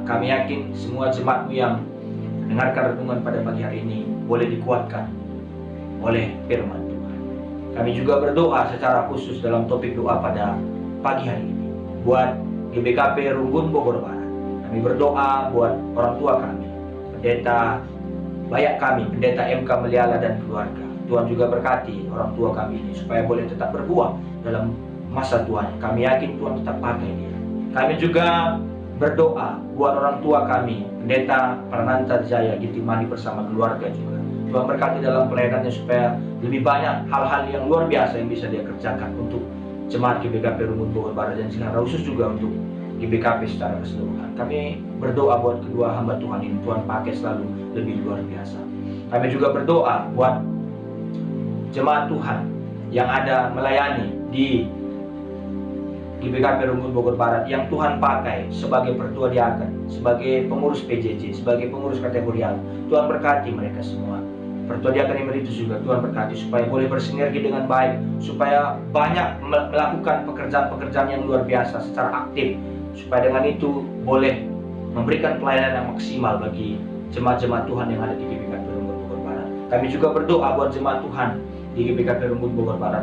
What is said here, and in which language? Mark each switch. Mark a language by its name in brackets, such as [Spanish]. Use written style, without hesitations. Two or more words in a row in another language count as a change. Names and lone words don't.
[Indonesian] Kami yakin semua jemaat-Mu yang mendengarkan renungan pada pagi hari ini boleh dikuatkan oleh firman Tuhan. Kami juga berdoa secara khusus dalam topik doa pada pagi hari ini buat GBKP Runggun Bogor Barat. Kami berdoa buat orang tua kami, pendeta bayak kami, pendeta MK Meliala dan keluarga. Tuhan juga berkati orang tua kami ini supaya boleh tetap berbuah dalam masa tuanya. Kami yakin Tuhan tetap pakai dia. Kami juga berdoa buat orang tua kami, Pendeta Prananta Jaya Gitimani bersama keluarga juga. Tuhan berkati dalam pelayanannya supaya lebih banyak hal-hal yang luar biasa yang bisa dia kerjakan untuk jemaat GBKP Runggut Bogor Barat dan Singaraja, khusus juga untuk GBKP secara keseluruhan. Kami berdoa buat kedua hamba Tuhan ini, Tuhan pakai selalu lebih luar biasa. Kami juga berdoa buat jemaat Tuhan yang ada melayani di GBKP Runggut Bogor Barat yang Tuhan pakai sebagai pertua diaken, sebagai pengurus PJJ, sebagai pengurus kategorial. Tuhan berkati mereka semua. Pertua diaken emeritus juga Tuhan berkati supaya boleh bersinergi dengan baik, supaya banyak melakukan pekerjaan-pekerjaan yang luar biasa secara aktif, supaya dengan itu boleh memberikan pelayanan yang maksimal bagi jemaat-jemaat Tuhan yang ada di GBKP Runggut Bogor Barat. Kami juga berdoa buat jemaat Tuhan di GBKP Runggut Bogor Barat.